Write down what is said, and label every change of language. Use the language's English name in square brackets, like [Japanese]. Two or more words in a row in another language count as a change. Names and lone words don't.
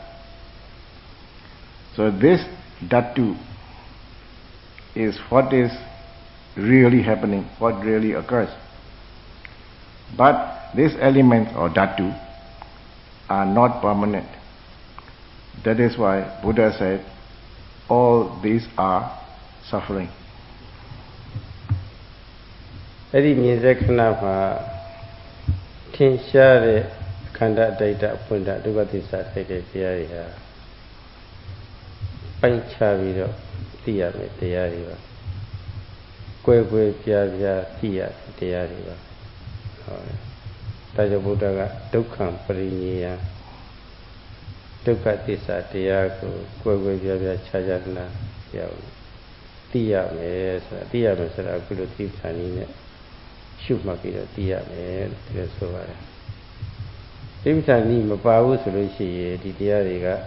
[English] So this dhatu is what is really happening, what really occurs. But these elements or dhatu are not permanent. That is why Buddha said all these are suffering. [Burmese] အဲ့ဒီမြင်တဲ့ခဏမှာထင်ရှားတဲ့ခန္ဓာတိုက်တာအပွင့်တာဒုက္ခသစ္စာထိုက်တဲ့တရားတွေဟာ ပိုင်းခြားပြီးတော့သိရမယ်တရားတွေပါကွဲကွဲပြားပြားသိရတရားတွေပါဟုတ်တယ်ဒါကြောင့်ဘုရားကဒုက္ခပရိညေယဒုက္ခသစ္စာတရားကိုကွဲကွဲပြားပြားခြားခြားနာရောက်သိရမယ်ဆိုတာသိရမယ်ဆိုတာအခုလိုသိခံနေနဲ့ရှုမှတ်ပြီးတော့သိရမယ်လို့ဆိုပါတယ်သိပ္ပံနည်းမပါဘူးဆိုလို့ရှိရင်ဒီတရားတွေက